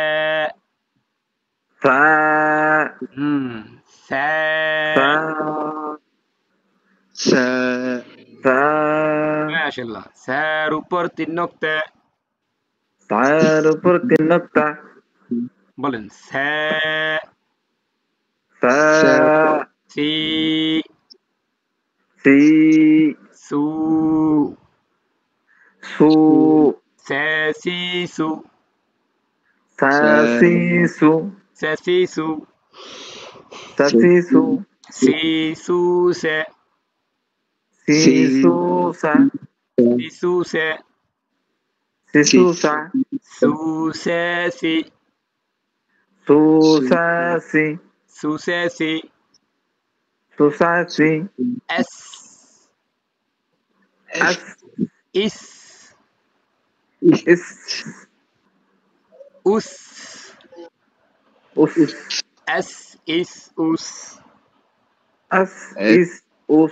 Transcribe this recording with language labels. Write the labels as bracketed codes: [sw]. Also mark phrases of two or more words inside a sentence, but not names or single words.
[ar] সা হুম, স্যা, সা সা সা [bn] মাশাআল্লাহ। স্যার উপর ৩ নক্তে। তার উপর তিন নক্তা বলেন স্যা, [ar] সা সা সি, সি সু, সু ثَ، ثِ، ثُ, সা সা ثِ ثُ ثَ، ثِ، ثُ, ثَ ثِ ثُ ثِ، ثُ، ثَ, সি সি ثُ ثَ ثِ، ثُ، ثَ, সি সি ثُ ثَ ثُ، ثَ، ثِ, সু সু ثَ ثِ ثُ، ثَ، ثِ, ثُ ثَ ثِ এস, আস ইস, ইস উস, উস أَثْ، إِثْ، أُثْ, আস এক إِثْ أُثْ